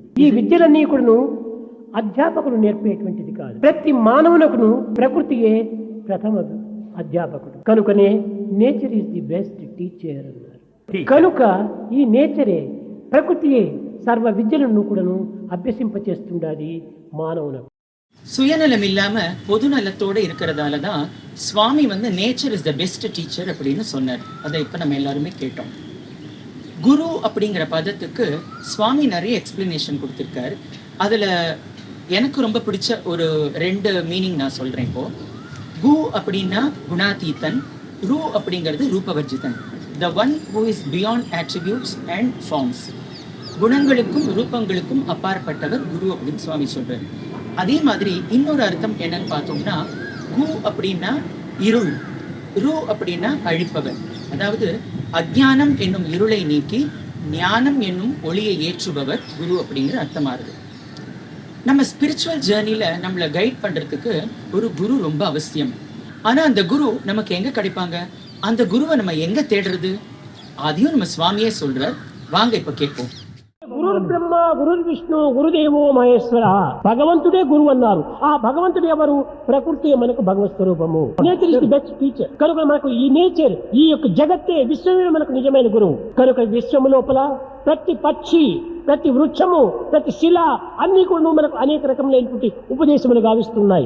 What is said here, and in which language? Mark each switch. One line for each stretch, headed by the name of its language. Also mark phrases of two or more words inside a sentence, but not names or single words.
Telugu: ఈ విద్యలన్నీ కూడాను అధ్యాపకులు నేర్పేటువంటిది కాదు. ప్రతి మానవునకును ప్రకృతియే ప్రథమ అధ్యాపకుడు. కనుకనే
English: nature is the best teacher
Telugu: అన్నారు. కనుక ఈ నేచరే, ప్రకృతియే సర్వ విద్యలను కూడాను అభ్యసింపచేస్తుండాలి మానవునకు.
Tamil: சுயநலம் இல்லாம பொதுநலத்தோட இருக்கிறதால தான் சுவாமி
English: nature is the best teacher
Tamil: அப்படின்னு சொன்னார். அதை இப்ப நம்ம எல்லாருமே கேட்டோம். குரு அப்படிங்கிற பதத்துக்கு சுவாமி நிறைய எக்ஸ்பிளனேஷன் கொடுத்துருக்காரு. அதில் எனக்கு ரொம்ப பிடிச்ச ஒரு 2 மீனிங் நான் சொல்கிறேன். இப்போ கு அப்படின்னா குணாதீதன், ரு அப்படிங்கிறது ரூபவர்ஜிதன்,
English: The one who is beyond attributes and forms.
Tamil: குணங்களுக்கும் ரூபங்களுக்கும் அப்பாற்பட்டவர் குரு அப்படின்னு சுவாமி சொல்றாரு. அதே மாதிரி இன்னொரு அர்த்தம் என்னன்னு பார்த்தோம்னா, கு அப்படின்னா இருள், ரு அப்படின்னா அழிப்பவர். அதாவது அஜ்ஞானம் என்னும் இருளை நீக்கி ஞானம் என்னும் ஒளியை ஏற்றுபவர் குரு அப்படிங்கிற அர்த்தமாகுது. நம்ம
English: spiritual journey
Tamil: நம்மளை கைட் பண்றதுக்கு ஒரு குரு ரொம்ப அவசியம். ஆனா அந்த குரு நமக்கு எங்க கிடைப்பாங்க? அந்த குருவை நம்ம எங்க தேடுறது? அதையும் நம்ம சுவாமியே சொல்றார். வாங்க இப்ப கேட்போம்.
Sanskrit: గురు బ్రహ్మ, గురు విష్ణు, గురుదేవో మహేశ్వర.
Telugu: భగవంతుడే గురువు అన్నారు. ఆ భగవంతుడు ఎవరు? ప్రకృతి మనకు భగవత్ స్వరూపము.
English: Nature is the best teacher.
Telugu: కనుక మనకు ఈ నేచర్, ఈ యొక్క జగత్తే, విశ్వమే మనకు నిజమైన గురువు. కనుక విశ్వము లోపల ప్రతి పక్షి, ప్రతి వృక్షము, ప్రతి శిల అన్ని కూడా మనకు అనేక రకములైనటువంటి ఉపదేశములు గావిస్తున్నాయి.